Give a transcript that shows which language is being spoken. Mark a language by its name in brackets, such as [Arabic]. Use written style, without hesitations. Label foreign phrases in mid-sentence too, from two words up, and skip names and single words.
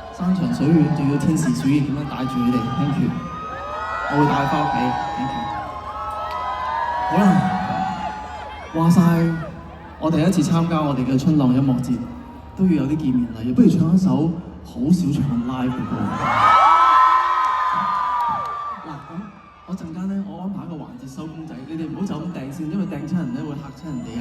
[Cantonese] 山長水遠，仲要天時水月咁樣帶住佢哋 ， [English] thank you。 [Cantonese] 我會帶佢翻屋企 ， [English] thank you。 [Cantonese] 好啦，話晒我第一次參加我哋嘅春浪音樂節，都要有啲見面禮，不如唱一首好少唱 live 嘅歌。嗱，我陣間咧，我安排一個環節收公仔，你哋唔好就咁掟先，因為掟親人咧會嚇親人哋啊！